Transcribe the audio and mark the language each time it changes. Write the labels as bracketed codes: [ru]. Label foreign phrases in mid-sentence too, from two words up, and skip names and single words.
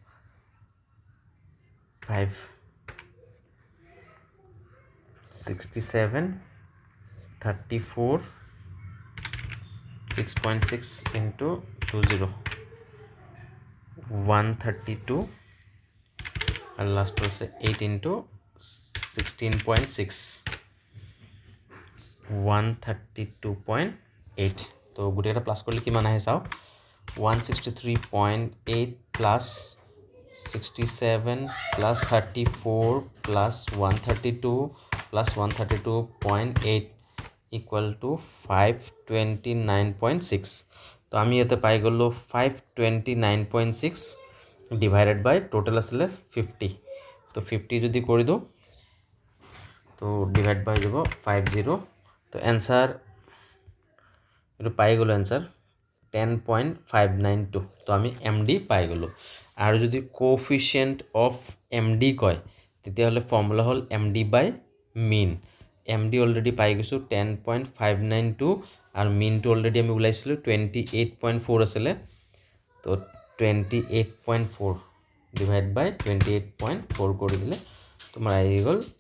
[en] 5 67 34 6.6 into 20 132 and last was 8 into 16.6 [as] 132.8 তো গোটেইটা প্লাস করলে কিমান আহে চাও 163.8 plus 67 plus 34 plus 132 plus 132.8 [en] equal to [as] 529.6 তো আমি ইয়াতে পাই গলো 529.6 [en] divided by total [as] আসলে 50 তো 50 যদি কৰি দিও তো [en] divide by [as] যাব 50 তো অ্যান্সার এটা পাই গলো অ্যান্সার 10.592 তো আমি এমডি পাই গলো আৰু যদি [en] coefficient of MD [as] কয় তেতিয়াহলে ফৰ্মুলা হল [en] MD by mean [as] এমডি অলৰেডি পাই গৈছো 10.592 আৰু মিনটো অলৰেডি আমি উলাইছিলো 28.4 আছিল তো 28.4 [en] divide by [as] 28.4 কৰি দিলে তোমাৰ আহি গল